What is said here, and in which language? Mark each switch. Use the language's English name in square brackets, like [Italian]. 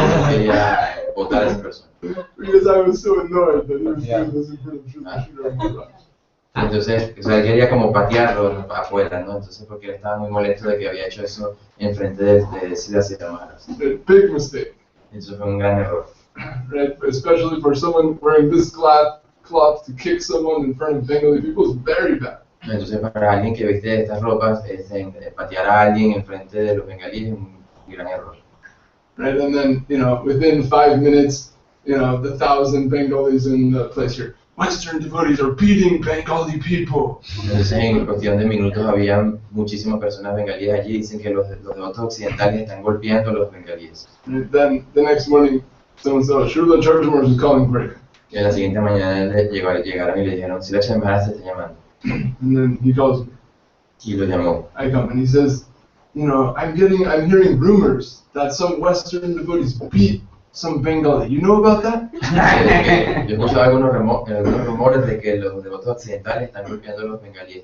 [Spanish] Quería botar a esa persona. [English] Because I was so annoyed that he was doing this in front of Sridhar. [Spanish] Entonces, o sea, él quería como patearlo afuera, ¿no? Entonces, porque él estaba muy molesto de que había hecho eso en frente de Sridhar Mahārāj. [English] Big mistake. [Spanish] Entonces fue un gran error. [English] Right, especially for someone wearing this cloth to kick someone in front of Bengali people is very bad. [Spanish] Entonces, para alguien que viste estas ropas, patear a alguien en frente de los bengalíes es un gran error. [English] Right, and then, you know, within 5 minutes, you know, the 1,000 Bengalis in the place here, Western devotees are beating Bengali people. [Spanish] Entonces, en cuestión de minutos, había muchísimas personas bengalíes allí. Dicen que los devotos occidentales están golpeando a los bengalíes. [English] And then the next morning, someone said, Srila Charjamars is calling for you. [Spanish] Y a la siguiente mañana llegaron y le dijeron, Sridhar Mahārāj te está llamando. [English] And then he calls me. [Spanish] Y lo llamó. [English] I come and he says, you know, I'm hearing rumors that some Western devotees beat some Bengali. You know about that? [Spanish] Yo he escuchado algunos rumores de que los devotos occidentales están golpeando a los bengalíes.